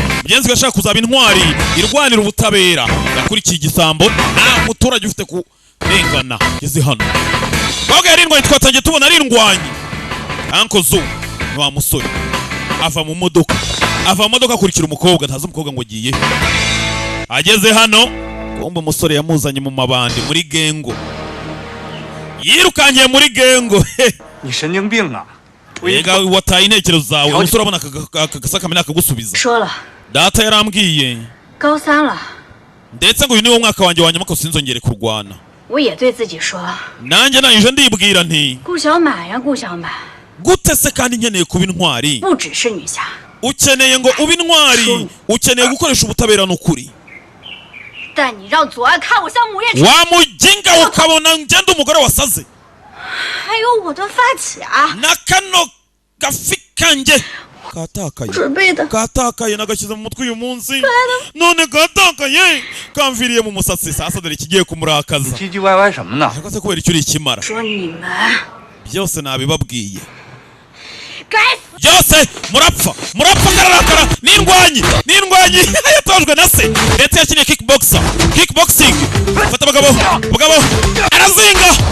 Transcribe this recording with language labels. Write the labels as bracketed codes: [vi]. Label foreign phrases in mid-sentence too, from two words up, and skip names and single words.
[rw] mugenzi we ashaka kuzaba intwari irwanira ubutabera yakurikiye igisambo nta muturage ufite kurengana ngeze hano twabwe yari indwanyi twatangiye tubona ari indwanyi Uncle Zo ni wa musore ava mu modoka akurikira umukobwa ntazi umukobwa ngo agiye ageze hano kumbe umusore yamuzanye mu mabandi muri gengo yirukangiye muri gengo [zh] 你神经病啊！ [rw] Ega wataye intekerezo zawe umusore abona akagasakame nakagusubiza [zh] 说了， [rw] data yarambwiye [zh] 高三了， [rw] ndetse ngo uyu niwo mwaka wanjye wa nyuma ko sinzongere kurwana [zh] 我也对自己说， [rw] nanjye nanje ndibwira nti [zh] 顾小满呀，顾小满， [rw] gute se kandi nkeneye kuba intwari [zh] 不只是女侠， [rw] ukeneye ngo ube intwari ukeneye gukoresha ubutabera n'ukuri [zh] 但你让左岸看我像母夜叉， [rw] wamuginga ukabona ngenda umugore wasaze [zh] 还有我的发卡。 [rw] na kano gafi kanjye katakaye [zh] 准备的。 [rw] katakaye nagashyize mu mutwe uyu munsi none katakaye kamviriye mu musatsi sasa dore kigiye kumurakaza [zh] 唧唧歪歪什么呢？ [rw] ariko se kubera icyo uri ikimara [zh] 说你们 [rw] byose nabibabwiye [zh] 该死！ [rw] byose murapfa kararakara n'indwanyi yatojwe na se ndetse yakiniye kickboxing fata abagabo arazinga